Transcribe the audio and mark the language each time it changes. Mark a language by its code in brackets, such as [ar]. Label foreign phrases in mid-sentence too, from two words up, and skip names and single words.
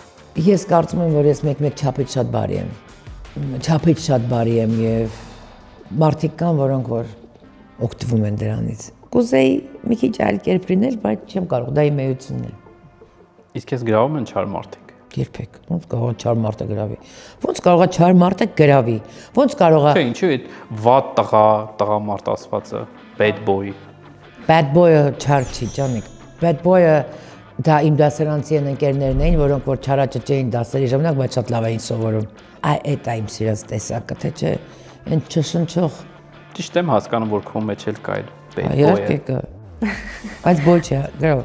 [hy] Ես կարծում եմ, որ ես մեկ-մեկ չափից շատ բարի եմ։ Չափից շատ բարի եմ եւ մարդիկ կան, որոնք որ օգտվում են դրանից։ Կուզեի մի քիչ այլ կերպ լինել, բայց չեմ կարող, դա իմ էությունն է։ Իսկ քեզ գրավում են չար մարդիկ։ Երբեք։ Ոնց կարող է չար մարդը գրավի։ Ոնց կարող է չար մարդը գրավի։ Ոնց կարող է։ Չէ, ինչու է վատ տղամարդ ասվածը, [en] bad boy։ Bad boy-ը [hy] չար չի, ջանիկ։ [en] Bad boy-ը [hy] դա իմ դասարանցի ընկերներն էին, որոնք որ չարաճճեին դասերի ժամանակ, բայց շատ լավ էին սովորում։ Այդ է իմ սիրած տեսակը, թե չէ, այն չշնչող։ Ճիշտ եմ հասկանում, որ քո մեջ էլ կա այդ [en] bad boy-ը։ [hy] Իհարկե կա։ Բայց ոչ է, գրավ։